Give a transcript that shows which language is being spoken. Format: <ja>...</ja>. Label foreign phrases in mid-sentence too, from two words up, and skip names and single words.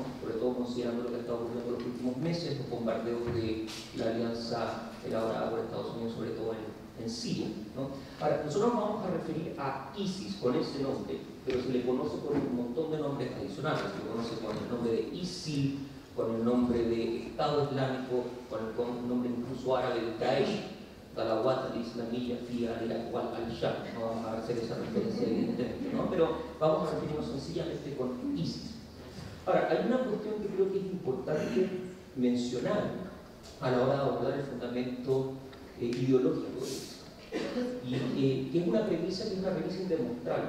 <es>Sobre todo considerando lo que ha estado ocurriendo en los últimos meses, los bombardeos de la alianza elaborada por Estados Unidos, sobre todo en Siria, ¿no? Ahora, nosotros nos vamos a referir a ISIS con ese nombre, pero se le conoce por un montón de nombres adicionales. Se le conoce con el nombre de ISIL, con el nombre de Estado Islámico, con el nombre incluso árabe de Daesh, Talawat al-Islamiyya fi al-Iraq al-Sham. No vamos a hacer esa referencia evidentemente, ¿no? Pero vamos a referirnos sencillamente con ISIS. Ahora, hay una cuestión que creo que es importante mencionar a la hora de abordar el fundamento ideológico de ISIS, y que es una premisa indemostrable.</es>